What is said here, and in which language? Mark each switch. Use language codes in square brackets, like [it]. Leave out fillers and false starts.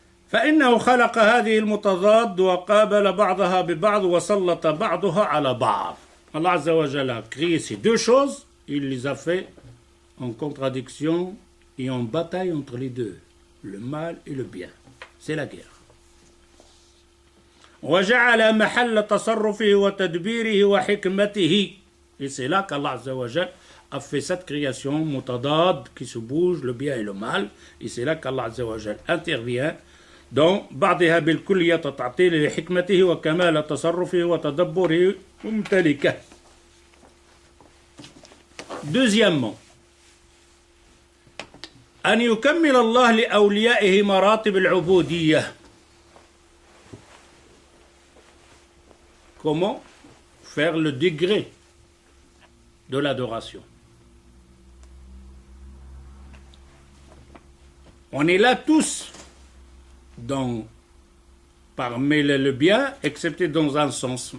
[ar] فإنه خلق هذه المتضاد وقابل بعضها ببعض وسلط بعضها على بعض. [fr] Allah Azza wa Jalla a créé ces deux choses, il les a fait en contradiction et en bataille entre les deux, le mal et le bien. C'est la guerre. [ar] وجعل محل تصرفه وتدبيره وحكمته. [fr] Et c'est là qu'Allah Azza wa Jalla a fait cette création mutadad qui se bouge, le bien et le mal. Et c'est là qu'Allah Azza wa Jalla intervient dans [ar] بعضها بالكلية تعطيل لحكمته وكمال تصرفه وتدبره وممتلكه. [fr] Deuxièmement, [ar] أن يكمل الله لأوليائه مراتب العبودية. [fr] Comment faire le degré de l'adoration? On est là tous parmi le bien, excepté dans un sens.